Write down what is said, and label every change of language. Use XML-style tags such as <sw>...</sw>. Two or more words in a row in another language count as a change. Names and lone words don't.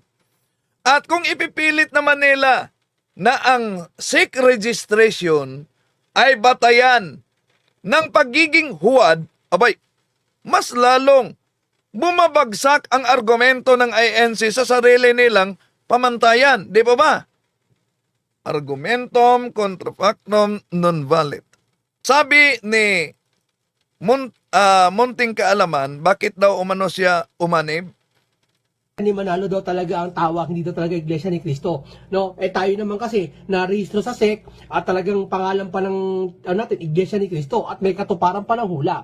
<tl>At kung ipipilit naman nila na ang</tl> <en>SEC registration</en> <tl>ay batayan ng pagiging huwad, abay, mas lalong bumabagsak ang argumento ng INC sa sarili nilang pamantayan. Di ba ba?</tl> <la>Argumentum contra factum non valid.</la> <tl>Sabi ni Munting Kaalaman, bakit daw umano siya umanib? Ni Manalo daw talaga ang tawag, hindi daw talaga Iglesia ni Cristo. No? Tayo naman kasi narehistro sa SEC at talagang pangalan pa ng natin, Iglesia ni Cristo, at may katuparan pa ng hula.</tl>